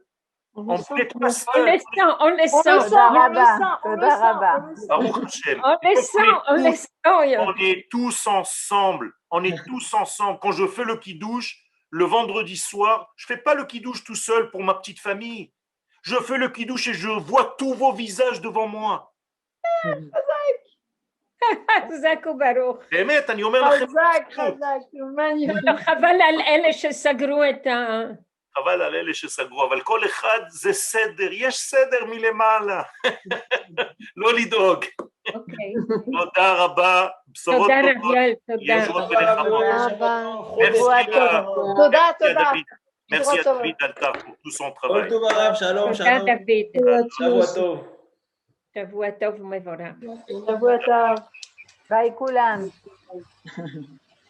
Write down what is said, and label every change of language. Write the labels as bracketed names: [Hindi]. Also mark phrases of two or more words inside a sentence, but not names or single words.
[French] On les sent. On est tous ensemble. Quand je fais le kidouche, le vendredi soir, je ne fais pas le kidouche tout seul pour ma petite famille. Je fais le kidouche et je vois tous vos visages devant moi. [Hebrew] חזק וברוך. באמת, אני אומר לכם. חבל על אלה שסגרו את ה... חבל על אלה שסגרו, אבל כל אחד זה סדר, יש סדר מלמעלה. לא לדאוג. תודה רבה, בשורות טובות. תודה. [French] Merci à David Altar pour tout son travail. [Hebrew] שלום, שלום. David. שבוע טוב. שבוע טוב ומבורך. שבוע טוב. ביי כולם.